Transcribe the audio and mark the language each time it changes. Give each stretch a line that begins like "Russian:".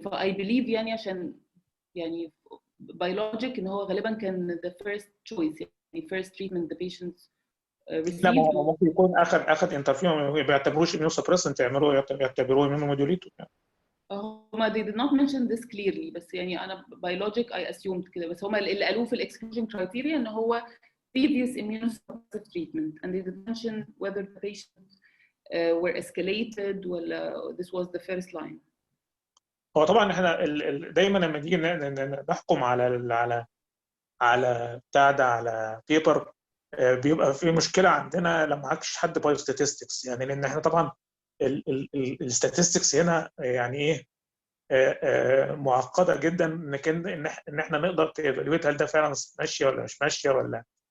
Arabic: ف
English: I believe
Arabic: يعني عشان يعني biologic ان هو غالبا كان
English: the first choice يعني first treatment the patients received.
Arabic: لا ممكن يكون اخذ انترفيو ما بيعتبروش immune suppressant يعتبروه immunomodulator.
English: هما they did not mention this clearly
Arabic: بس يعني أنا
English: biologic I assumed
Arabic: كده. بس هما اللي قالوه في exclusion criteria إن هو
English: previous immunosuppressive treatment and they did mention whether the patients were escalated
Arabic: ولا
English: this was the first line.
Arabic: هو طبعا احنا دايما لما نيجي نحكم على بتاع ده على بيبر بيبقى في مشكله عندنا لما معكش حد بايو ستاتستكس. يعني لان احنا طبعا الستاتستكس هنا يعني ايه معقده جدا ان احنا نقدر تيفالويت هل ده فعلا ماشيه ولا مش ماشيه ولا.